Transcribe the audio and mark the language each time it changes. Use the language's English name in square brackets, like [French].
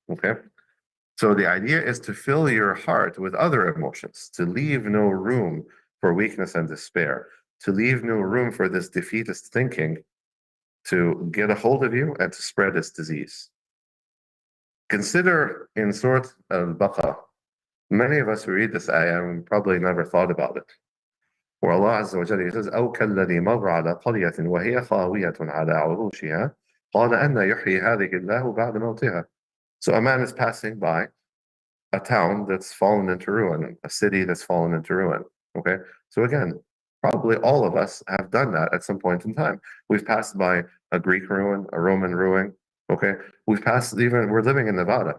[English] Okay, so the idea is to fill your heart with other emotions, to leave no room for weakness and despair, to leave no room for this defeatist thinking to get a hold of you and to spread its disease. Consider in Surah Al-Baqarah, many of us who read this ayah probably never thought about it. Where Allah Azza wa Jalla says, [Arabic] أو كالذي مر على قرية وهي خاوية على عروشها قال أن يحيي هذه الله بعد موتها. [English] So a man is passing by a town that's fallen into ruin, a city that's fallen into ruin. Okay, so again, probably all of us have done that at some point in time. We've passed by a Greek ruin, a Roman ruin. Okay, we're living in Nevada.